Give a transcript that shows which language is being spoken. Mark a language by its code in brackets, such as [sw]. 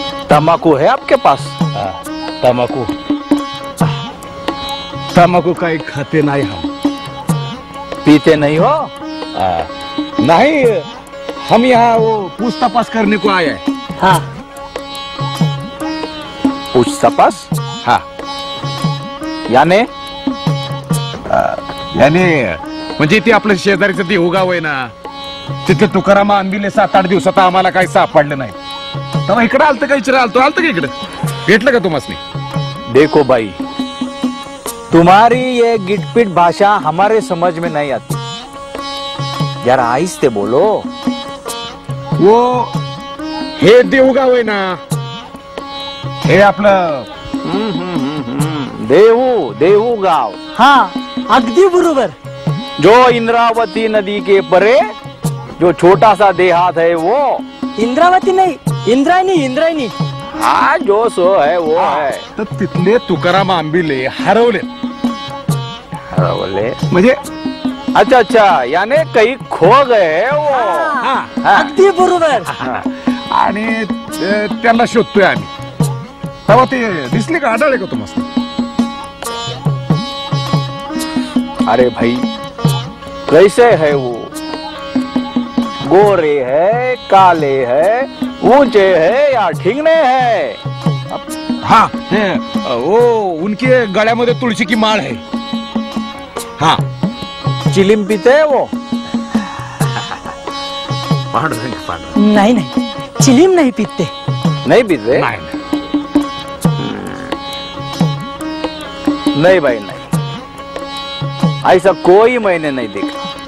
[hi] तंबाकू है आपके पास? [mr] तंबाकू तंबाकू काही खाते नाही हम. [hi] पीते नहीं हो? नहीं, हम यहाँ वो पूछ तपास करने को आए हैं. हाँ. पूछ तपास? हाँ. याने [mr] याने म्हणजे ते आपलं शेजारीचं ते उगाव आहे ना, तिथे तुकाराम आंबिले 7-8 दिवसात आम्हाला काही सापडलं नाही. तेव्हा इकडे आलतं का? इकडे आलतं का? इकडे भेटलं का तुम्हाला? [hi] देखो भाई, तुम्हारी ये गिटपिट भाषा हमारे समझ में नहीं आती. जरा आहिस्ते बोलो. [mr] वो हे देऊगाव आहे ना, हे आपलं देहू गाव. हाँ अगदी बरोबर. [hi] जो इंद्रावती नदी के परे जो छोटा सा देहात है वो. इंद्रावती नहीं, इंद्रायणी. इंद्रायणी. हाँ जो सो है वो है. [mr] तर तिथले तुकाराम आंबिले हरवले. हरवले म्हणजे? [hi] अच्छा अच्छा, याने काही खो गए वो. [mr] अगदी बरोबर. आणि त्यांना शोधतोय आम्ही. तेव्हा ते दिसले का? आढळले का तुम्हाला? [hi] अरे भाई कैसे है वो? गोरे है, काले है, ऊंचे है या ठिंगने है? हाँ, वो उनके गळ्यामध्ये तुळशी की माळ है. हाँ. चिलीम पीते है वो? नहीं नहीं, चिलीम नहीं पीते. नहीं पीते? नहीं भाई नहीं, ऐसा कोई मैंने नहीं देखा.